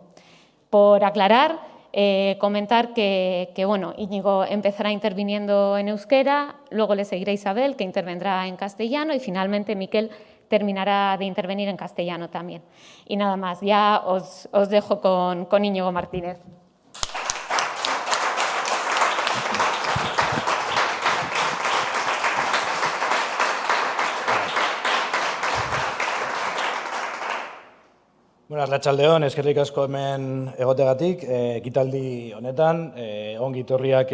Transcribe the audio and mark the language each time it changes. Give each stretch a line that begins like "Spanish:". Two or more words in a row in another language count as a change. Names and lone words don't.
Spanish: Por aclarar, comentar que bueno, Íñigo empezará interviniendo en euskera, luego le seguirá Isabel, que intervendrá en castellano, y finalmente Mikel terminará de intervenir en castellano también. Y nada más, ya os dejo con Íñigo Martínez.
Basque: Bueno, arratsaldeon, eskerrik asko hemen egotegatik, ekitaldi honetan, ongi etorriak